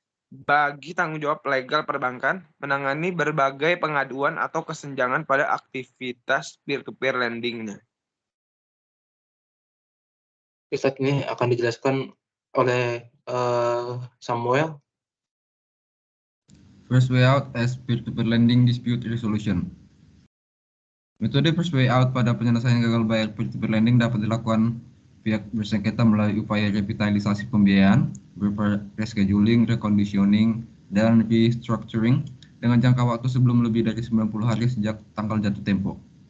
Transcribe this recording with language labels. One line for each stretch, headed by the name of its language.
Indonesian: bagi tanggung jawab legal perbankan menangani berbagai pengaduan atau kesenjangan pada aktivitas peer-to-peer lending-nya. Saat ini akan dijelaskan oleh Samuel.
English: First way out as peer-to-peer lending dispute resolution.
Indonesian: Metode first way out pada penyelesaian gagal bayar peer-to-peer lending dapat dilakukan pihak bersengketa melalui upaya revitalisasi pembiayaan berupa rescheduling, reconditioning, dan restructuring dengan jangka waktu sebelum lebih dari 90 hari sejak tanggal jatuh tempo.